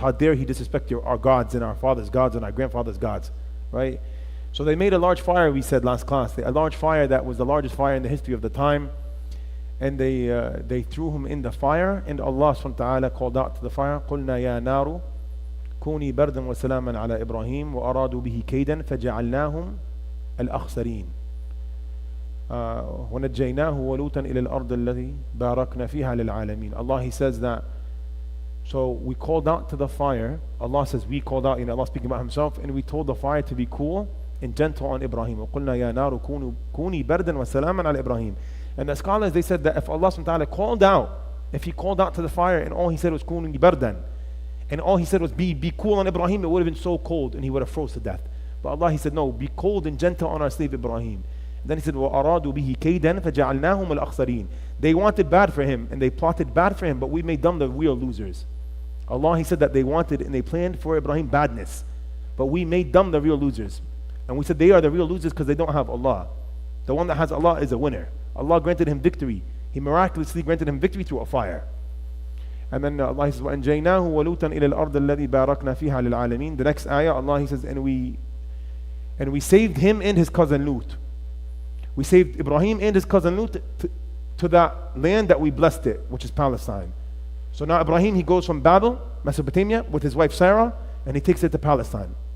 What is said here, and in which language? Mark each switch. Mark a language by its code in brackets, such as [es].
[en] How dare he disrespect our gods and our fathers' gods and our grandfathers' gods, right? So they made a large fire. We said last class, a large fire that was the largest fire in the history of the time. And they threw him in the fire, and Allah subhanahu wa ta'ala called out to the fire, [ar] قُلْنَا يَا نَارُ كوني بردا وسلاما على إبراهيم وأرادوا به كيدا فجعلناهم الأخسرين ونجيناه ولوطا إلى الأرض التي باركنا فيها للعالمين. [en] Allah, He says that, so we called out to the fire. Allah says we called out, Allah speaking about Himself, and we told the fire to be cool and gentle on Ibrahim. [ar] وقلنا يا نار كوني بردا وسلاما على إبراهيم. [en] And the scholars, they said that if Allah subhanahu wa ta'ala called out, if He called out to the fire and all He said was [ar] كوني بردا, [en] and all He said was be cool on Ibrahim, it would have been so cold and he would have froze to death. But Allah, He said no, be cold and gentle on our slave Ibrahim. And then He said [ar] وَأَرَادُوا بِهِ كَيْدًا فَجَعَلْنَاهُمُ الْأَخْسَرِينَ. [en] They wanted bad for him and they plotted bad for him, but we made them the real losers. Allah, He said that they wanted and they planned for Ibrahim badness, but we made them the real losers. And we said they are the real losers because they don't have Allah. The one that has Allah is a winner. Allah granted him victory. He miraculously granted him victory through a fire. And then Allah says, [ar] وَأَنْجَيْنَاهُ وَلُوطًا إِلَى الْأَرْضِ الَّذِي بَارَكْنَا فِيهَا لِلْعَالَمِينَ. [en] The next ayah, Allah, He says, and we saved him and his cousin Lut. We saved Ibrahim and his cousin Lut to that land that we blessed it, which is Palestine. So now Ibrahim, he goes from Babel, Mesopotamia, with his wife Sarah, and he takes it to Palestine.